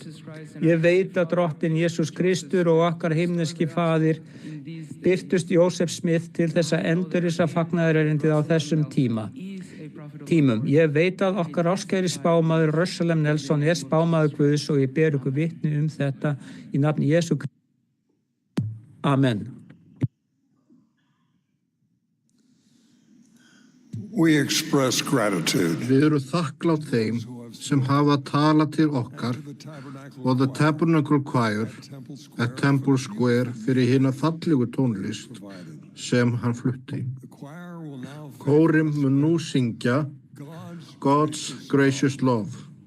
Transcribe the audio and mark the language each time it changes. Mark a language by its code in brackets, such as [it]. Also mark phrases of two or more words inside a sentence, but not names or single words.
[is] Ég veit að Drottinn Jesús Kristur og okkar himneski faðir birtust Jósef Smith til þess að endurrisa fagnaðarerindið á þessum tímum. Ég veit að okkar áskæri spámaður Russell M. Nelson spámaður Guðs og ég ber ykkur vitni þetta í nafni Jesú Kristi. Amen. [en] We express gratitude. [is] Við erum þakklátt þeim sem hafa talað til okkar og The Tabernacle Choir at Temple Square fyrir hina fallegu tónlist sem hann flutti. Kórinn mun nú syngja God's Gracious Love.